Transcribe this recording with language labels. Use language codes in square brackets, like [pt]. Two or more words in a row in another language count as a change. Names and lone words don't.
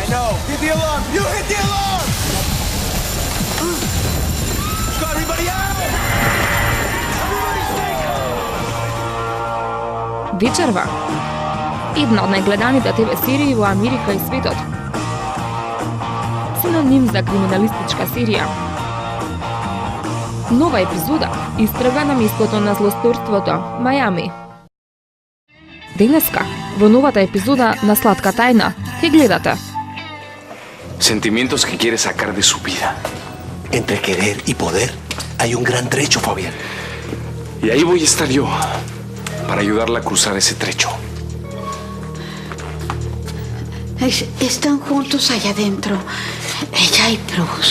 [en] I know. Hit the alarm. You hit the alarm. Let's go, everybody out. Everybody stay calm. [mk] Вечерва. Една од најгледаните ТВ серии во Америка и светот. Синоним за криминалистичка серија. Нова епизода истрага на местото на злосторството, Мајами. Денеска, во новата епизода на Сладка тајна, ке гледате [es] Sentimientos que quiere sacar de su vida. Entre querer y poder hay un gran trecho, Fabián. Y ahí voy a estar yo, para ayudarla a cruzar ese trecho. Están juntos allá adentro, ella y Bruce.